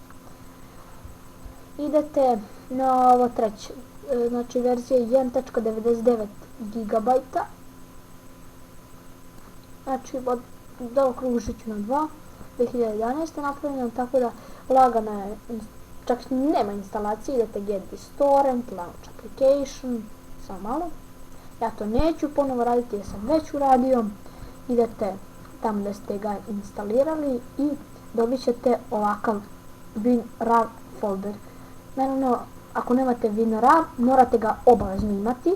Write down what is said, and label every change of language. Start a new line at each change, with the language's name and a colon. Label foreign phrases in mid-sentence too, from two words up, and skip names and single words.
Bosnian: Idete na ovo treće, znači verzija 1.99 GB. Znači zaokružit ću na 2, 2011. napravljeno, tako da lagana je, čak nema instalacije. Idete
English: Get this torrent, Launch application,
Bosnian: samo malo. Ja to neću ponovo raditi jer sam već uradio. Idete tamo gdje ste ga instalirali i dobit ćete ovakav WinRAR folder. Naravno, ako nemate WinRAR, morate ga obavezno imati.